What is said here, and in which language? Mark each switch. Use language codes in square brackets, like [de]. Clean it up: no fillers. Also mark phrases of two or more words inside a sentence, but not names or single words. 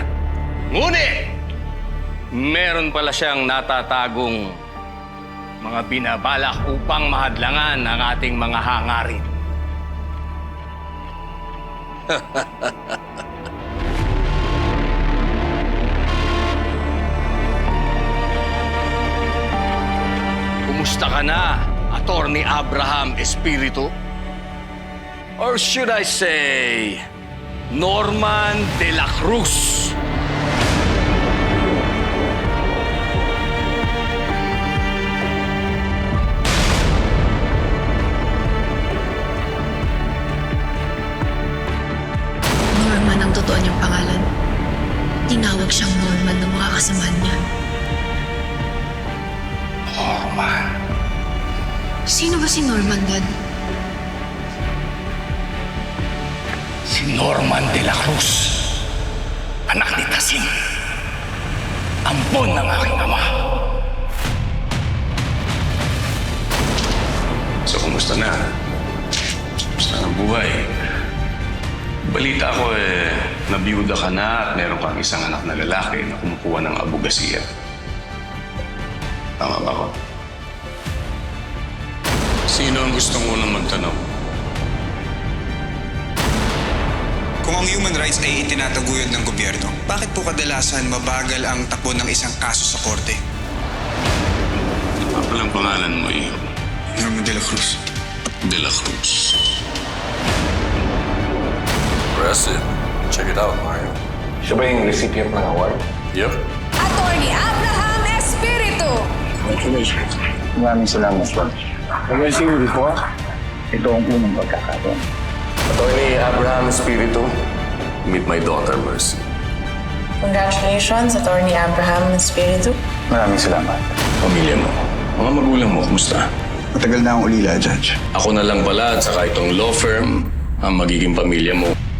[tl] Ngunit, meron pala siyang natatagong mga binabalak upang mahadlangan ang ating mga hangarin. Kumusta ka na, Attorney Abraham Espiritu? [en] Or should I say, Norman de la Cruz? [tl] Norman ang totoo niyang pangalan. Tinawag siyang Norman ng mga kasamahan niya. Norman? Sino ba si Norman, Dad? Si Norman de la Cruz. Anak ni Tasing. Ampon ng aking ama. So, kumusta na? Kumusta ang buhay? Balita ko nabiyuda ka na at meron kang isang anak na lalaki na kumukuha ng abogasiya. Tama ba ko? Sino ang gustong unang magtanong? Kung ang [en] human rights [tl] ay itinataguyod ng gobyerno, bakit po kadalasan mabagal ang takbo ng isang kaso sa korte? Ano palang pangalan mo eh? Norman de la Cruz. De la Cruz. [en] Impressive. Check it out, Mario. [tl] Siya ba yung recipient ng award? [en] Yep. [tl] Attorney Abraham Espiritu! Congratulations. Maraming salamat, Juan. [en] Have I seen you before? [tl] Ito ang unang pagkakataon. Attorney Abraham Espiritu, [en] meet my daughter, Mercy. Congratulations, Attorney Abraham Espiritu. [tl] Maraming salamat. Pamilya mo, mga magulang mo, kumusta? Matagal na akong ulila, Judge. Ako na lang pala at saka itong law firm ang magiging pamilya mo.